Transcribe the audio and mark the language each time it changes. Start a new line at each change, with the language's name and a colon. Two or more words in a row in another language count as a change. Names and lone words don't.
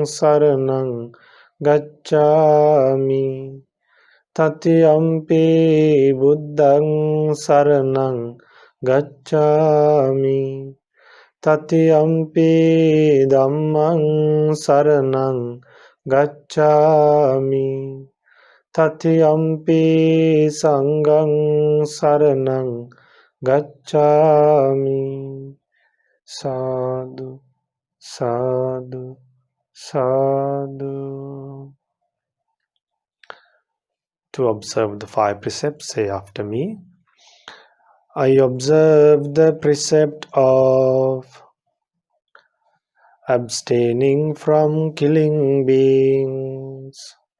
Pali: saraṇaṃ gacchāmi, Tatiyampi Buddhaṃ saraṇaṃ gacchāmi, Tatiyampi Dhammaṃ saraṇaṃ gacchāmi, Tatiyampi Saṅghaṃ saraṇaṃ gacchāmi. Sadhu, sadhu, sadhu.
English: To observe the 5 precepts, say after me. I observe the precept of abstaining from killing beings.